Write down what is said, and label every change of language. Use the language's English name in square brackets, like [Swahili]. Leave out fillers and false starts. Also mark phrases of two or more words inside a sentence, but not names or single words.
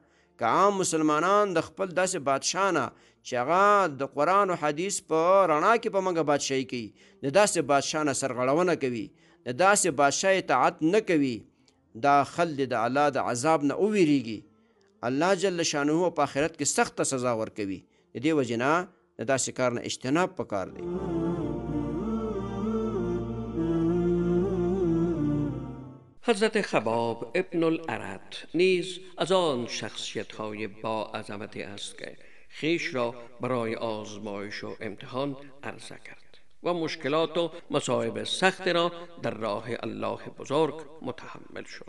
[Pashto] که عام مسلمانان د خپل داسې بادشاه نه چې هغه د قرآن او حدیث په رڼا کې په موږ بادشاهي کوي، د داسې بادشاه نه سرغړونه کوي، د داسې بادشاه اطاعت نه کوي، دا خلد د الله د عذاب نه وویریږي، الله جل شانه په آخرت کې سخته سزا ورکوي. د دې وجې نه د داسې کار نه اجتناب پکار دی. [Persian] حضرت خباب ابن الارد نیز از آن شخصیت‌های با عظمتی است که خویش را برای آزمایش و امتحان عرضه کرد و مشکلات و مصائب سخت را در راه الله بزرگ متحمل شد.